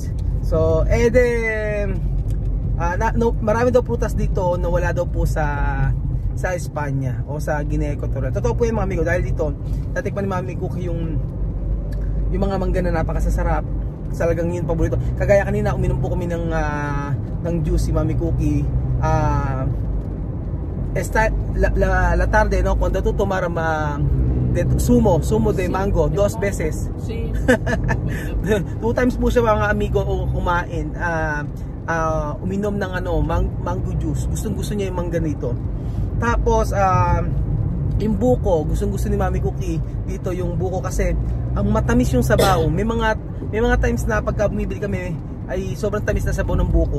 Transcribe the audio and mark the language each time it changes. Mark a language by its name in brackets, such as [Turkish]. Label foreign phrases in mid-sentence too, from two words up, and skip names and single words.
[Filipino] So, marami daw prutas dito na wala daw po sa Espanya o sa Guinea Equatorial. Totoo po yung mga amigo, dahil dito natikman ni Mami Cookie yung mga mangga na napakasasarap. Talagang yun paborito. Kagaya kanina uminom po kami ng juice si Mami Cookie. [Spanish] La tarde, no, cuando tú tomaras sumo de mango, sí, 2 veces. Sí. [Filipino] 2 times po siya mga amigo kumain. Uminom ng [English] mango juice. [Filipino] Gustong-gusto niya yung mangga nito. Tapos yung buko, gustong-gusto ni Mami Cookie dito yung buko kasi ang matamis yung sabaw. May mga times na pagka bumibili kami ay sobrang tamis na sabaw ng buko.